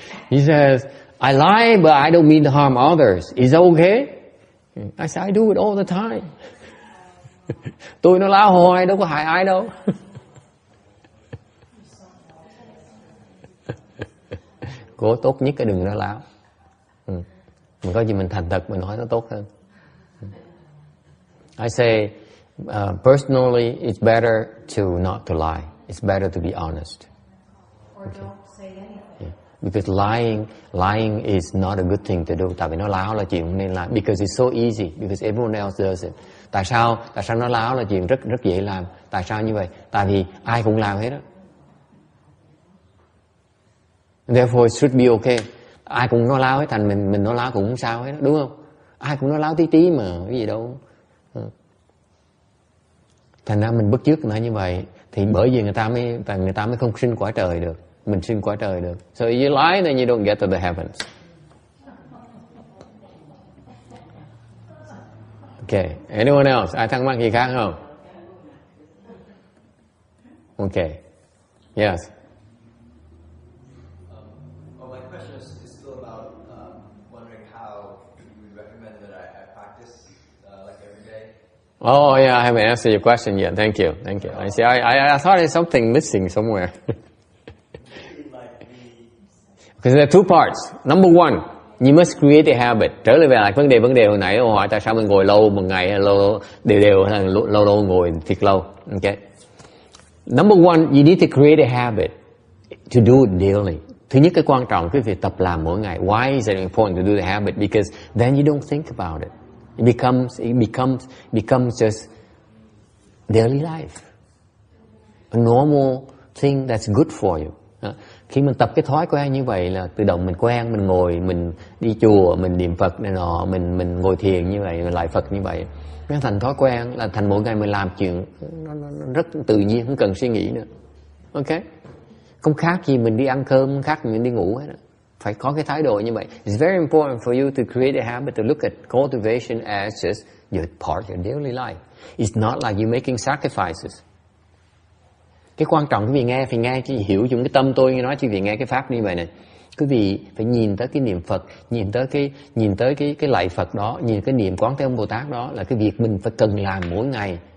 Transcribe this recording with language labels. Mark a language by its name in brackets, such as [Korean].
[English] He says, I lie, but I don't mean to harm others. Is that okay? I say, I do it all the time. [Vietnamese] Tôi nói láo hoài, đâu có hại ai đâu. Cố tốt nhất cái đừng nói láo. Mình có gì mình thành thật, mình nói nó tốt hơn. [English] I say, personally, it's better not to lie. It's better to be honest. Or don't say anything. Yeah. Because lying is not a good thing to do. [Vietnamese] Tại vì nói láo là chuyện không nên làm. [English] Because it's so easy. Because everyone else does it. [Vietnamese] Tại sao nói láo là chuyện rất dễ làm? Tại sao như vậy? Tại vì ai cũng làm hết á. [English] Therefore, it should be okay. [Vietnamese] Ai cũng nói láo hết, thành mình nói láo cũng không sao hết, đúng không? Ai cũng nói láo tí mà, cái gì đâu. Thành ra mình bắt chước nói như vậy, thì bởi vì người ta mới không sinh cõi trời được. Mình sinh cõi trời được. [English] So if you lie, then you don't get to the heavens. Okay. Anyone else? [Vietnamese] Ai thắc mắc gì khác không? [English] Okay. Yes. My question is still about wondering how you would recommend that I practice like every day. Oh yeah, I haven't answered your question yet. Thank you. I see. I thought there's something missing somewhere. Because there are two parts. Number one, you must create a habit. [Vietnamese] Trở lại vấn đề hồi nãy hỏi tại sao mình ngồi lâu một ngày, lâu đều lâu ngồi thiệt lâu. Okay. [English] Number one, you need to create a habit to do it daily. [Vietnamese] Thứ nhất, cái quan trọng cái việc tập làm mỗi ngày. [English] Why is it important to do the habit? Because then you don't think about it. It becomes just daily life. A normal thing that's good for you. [Vietnamese] Khi mình tập cái thói quen như vậy là tự động mình quen, mình ngồi, mình đi chùa, mình niệm Phật này nọ, mình ngồi thiền như vậy, mình lại Phật như vậy. Nó thành thói quen, là thành mỗi ngày mình làm chuyện nó rất tự nhiên, không cần suy nghĩ nữa. Ok? Không khác gì mình đi ăn cơm, không khác gì mình đi ngủ hết. Phải có cái thái độ như vậy. [English] It's very important for you to create a habit to look at cultivation as just your part of your daily life. It's not like you're making sacrifices. [Vietnamese] Cái quan trọng quý vị nghe, phải nghe chứ hiểu dùng cái tâm tôi nói chứ quý vị nghe cái pháp như vậy này. Quý vị phải nhìn tới cái niệm Phật, nhìn tới cái lạy Phật đó, nhìn cái niệm Quán Thế Âm Bồ Tát đó là cái việc mình phải cần làm mỗi ngày.